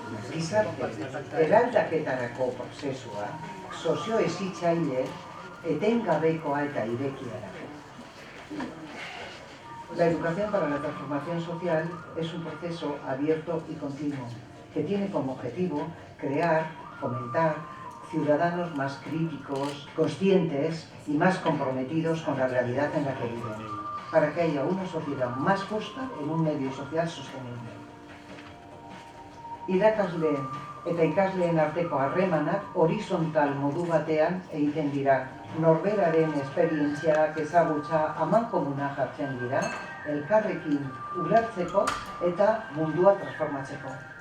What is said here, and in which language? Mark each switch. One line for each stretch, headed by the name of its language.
Basque: Gizarte eraldaketarako prozesua soziohezitzaile etengabekoa eta irekia da.
Spanish: La educación para la transformación social es un proceso abierto y continuo que tiene como objetivo crear fomentar ciudadanos más críticos, conscientes y más comprometidos con la realidad en la que viven, para que haya una sociedad más justa en un medio social sostenible.
Basque: Irakasleen eta ikasleen arteko harremanak horizontal modu batean egiten dira. Norberaren esperientziak ezagutza amankomuna jartzen dira, elkarrekin ulertzeko eta mundua transformatzeko.